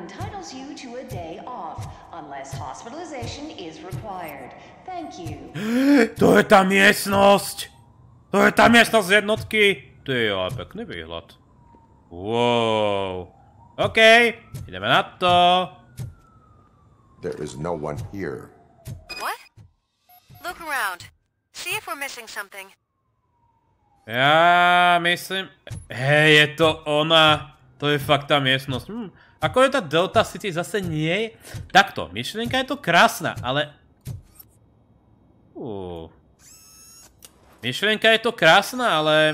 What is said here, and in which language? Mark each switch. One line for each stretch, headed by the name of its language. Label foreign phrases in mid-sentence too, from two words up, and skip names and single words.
Slovak: To je tá miestnosť! To je tá miestnosť z jednotky! To je ale pekný výhľad. Wow. OK, ideme na to.
English: There is no one here. What? Look around. See if we're missing something.
Slovak: Ja myslím... Hej, je to ona. To je fakt tá miestnosť. Ako je tá Delta City zase nie? Takto, myšlienka je to krásna, ale... Myšlienka je to krásna, ale...